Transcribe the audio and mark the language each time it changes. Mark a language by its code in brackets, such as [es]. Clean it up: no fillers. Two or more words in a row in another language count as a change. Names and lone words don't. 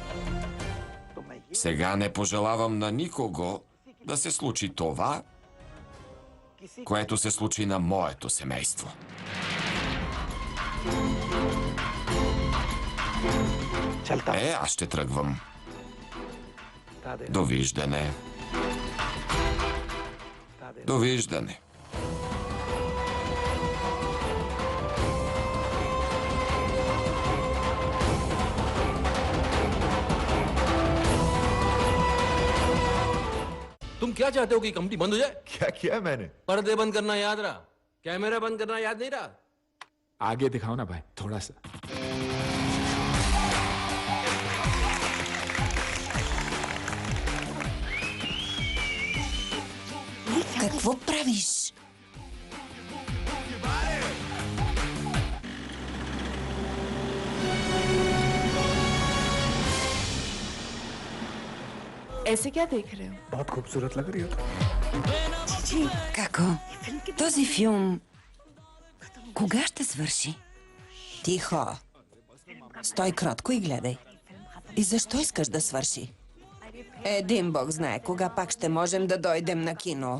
[bg] Сега не пожелавам на никого да се случи това, което се случи на моето семейство. Аз ще тръгвам. Довиждане. Довиждане. [hi] तुम क्या चाहते हो कि कंपनी बंद हो जाए? क्या किया है मैंने? पर्दे बंद करना याद रहा, कैमरा बंद करना याद नहीं रहा। आगे दिखाओ ना भाई, थोड़ा सा. [bg] Какво правиш? [hi] ऐसे क्या देख रहे हो? बहुत खूबसूरत लग रही हो. [bg] Како? Този филм кога ще свърши? Тихо. Стой кротко и гледай. И защо искаш да свърши? Един бог знае кога пак ще можем да дойдем на кино.